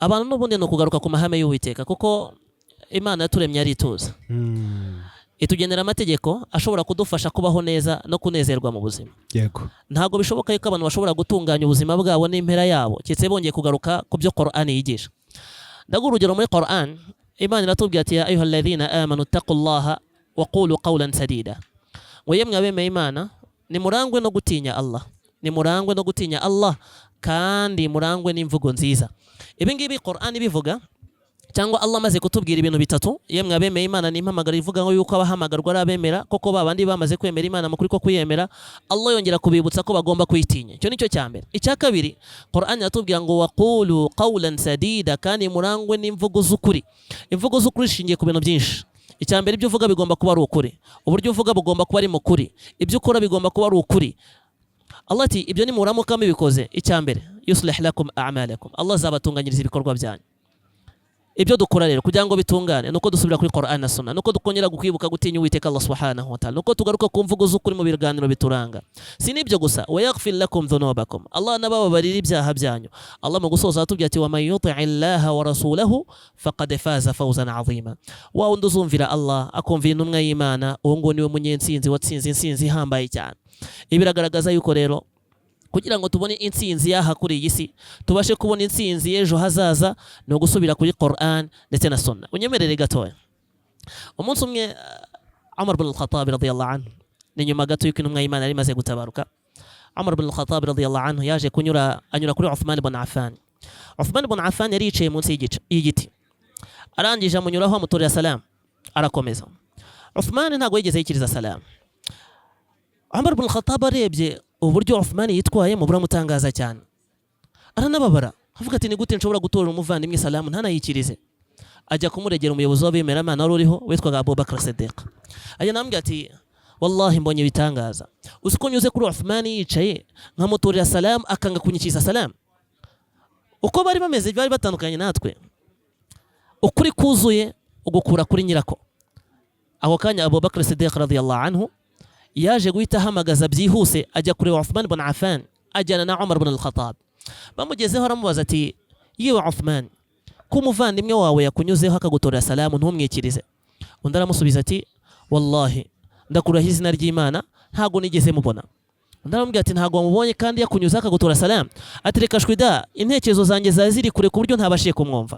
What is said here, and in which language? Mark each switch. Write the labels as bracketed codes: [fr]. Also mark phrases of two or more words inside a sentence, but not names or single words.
[rw] abantu n'ubundi no kugaruka ku mahame y'Uwiteka kuko Imana yaturemye ari ituza itugenera amategeko ashobora kudufasha kubaho neza no kunezerwa mu buzima. Yego. Ntago bishoboka yuko abantu bashobora gutunganya ubuzima bwabo n'impera yabo kitse bongeye kugaruka ku byo Qur'an yigisha. Ndaguha urugero muri Qur'an, Imana iratubwira ati [ar] يا أيها الذين آمنوا اتقوا الله وقولوا قولا سديدا. [rw] Wayemwe abemeye Imana nimurangwe no gutinya Allah. Nimurangwe no gutinya Allah kandi murangwe n'imvugo nziza. Ibi ngibi Qur'an bivuga cyangwa Allah maze kutubwira ibintu bitatu, yemwe abemeye Imana n'impamagara ivuga ngo yuko abahamagarwa ari abemera koko babandi bamaze kwemera Imana mukuri ko kuyemera, Allah yongera kubibutsa ko bagomba kuyitinya. Cyo nicyo cyambere. Icya kabiri, Qur'an yatubwira ngo [ar] وقولوا قولا سديدا, [rw] kandi murangwe n'imvugo z'ukuri. Imvugo z'ukuri shingiye ku bintu byinshi. Icyambere ibyo uvuga bigomba kuba ari ukuri, uburyo uvuga bugomba kuba ari mu kuri, ibyo ukora bigomba kuba ari ukuri. Allah ati ibyo ni muramuka mubikoze, icyambere [ar] يصلح لكم أعمالكم, [rw] Allah zabatunganyiriza ibikorwa byanyu. Ibyo dukora rero kugira ngo bitungane nuko dusubira kuri Qur'an na Sunna, nuko dukongera gukwibuka gutinya Uwiteka Allah [ar] سبحانه وتعالى, [rw] nuko tugaruka ku mvugo z'ukuri mu biganiro bituranga. Si nibyo gusa, [ar] ويغفر لكم ذنوبكم, [rw] Allah nababarira ibyaha byanyu. Allah mu gusoza atubwira ati [ar] ومن يطع الله ورسوله فقد فاز فوزا عظيما. [rw] Wa wundi uzumvira Allah akumvira intumwa y'Imana, uwo ngo niwe munyentsinzi watsinze insinzi ihambaye cyane. Ibi biragaragaza yuko rero kugira ngo tubone intsinzi yaha kuri iyi si, tubashe kubona intsinzi y'ejo hazaza, no gusubira kuri Qur'an ndetse na Sunna. Unyemerere gatoya, umunsi umwe Umar ibn al-Khattab [ar] رضي الله عنه, [rw] ni nyuma gato yuko intumwa y'Imana yari imaze gutabaruka, Umar ibn al-Khattab [ar] رضي الله عنه [rw] yaje anyura kuri Uthman ibn Affan. Uthman ibn Affan yari yicaye munsi y'igiti, arangije amunyuraho amutorera salam, arakomeza. Uthman ntago yigeze yikiriza salam. Umar ibn al-Khattab arebye uburyo Uthman yitwaye mu buramutangaza cyane, aranababara avuga ati ni gute nshobora gutora umuvandimwe salamu ntanayikirize. Ajya kumuregera umuyobozi w'abemera Imana wari uriho witwaga Abu Bakr Siddiq. Ajya namubwira ati wallahi mbonye bitangaza, uko nyuze kuri Uthman yicaye nkamutorera salamu akanga kunyikiriza salamu. Uko bari bameze bari batandukanye natwe, ukuri kuzuye ugukura kuri nyirako. Ako kanya Abu Bakr Siddiq [ar] رضي الله عنه [rw] yaje guhita ahamagaza byihuse ajya kuri Uthman ibn Affan, ajyana na Umar ibn al-Khattab. Bamugezeho aramubaza ati yewe Uthman, ko umuvandimwe wawe yakunyuzeho akagutorera salamu ntumwikirize? Undi aramusubiza ati wallahi ndakuraho izina ry'Imana ntago nigeze mubona. Undi aramubwira ati ntago wamubonye kandi yakunyuzeho akagutora salamu? Ati reka shwida, intekerezo zanjye zari kure ku buryo ntabashiye kumwumva.